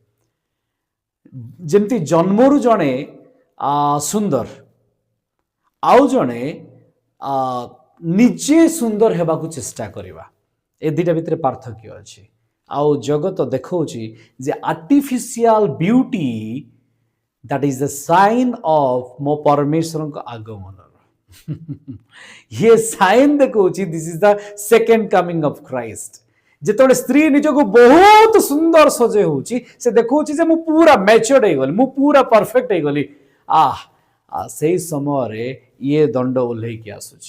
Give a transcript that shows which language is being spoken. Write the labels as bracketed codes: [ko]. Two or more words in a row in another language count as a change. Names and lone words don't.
[or] ଯେମିତି ଜନ୍ମରୁ ଜଣେ ସୁନ୍ଦର, ଆଉ ଜଣେ ନିଜେ ସୁନ୍ଦର ହେବାକୁ ଚେଷ୍ଟା କରିବା, ଏ ଦୁଇଟା ଭିତରେ ପାର୍ଥକ୍ୟ ଅଛି। ଆଉ ଜଗତ ଦେଖାଉଛି ଯେ [en] artificial beauty that is the sign of [or] ମୋ ପରମେଶ୍ୱରଙ୍କ ଆଗମନର। ଇଏ ସାଇନ୍ ଦେଖାଉଛି [en] this is the second coming of Christ. [or] ଯେତେବେଳେ ସ୍ତ୍ରୀ ନିଜକୁ ବହୁତ ସୁନ୍ଦର ସଜେଇ ହଉଛି, ସେ ଦେଖାଉଛି ଯେ ମୁଁ ପୁରା ମ୍ୟାଚୁର୍ଡ ହେଇଗଲି, ମୁଁ ପୁରା ପରଫେକ୍ଟ ହେଇଗଲି। ସେଇ ସମୟରେ ଇଏ ଦଣ୍ଡ ଓହ୍ଲେଇକି ଆସୁଛି।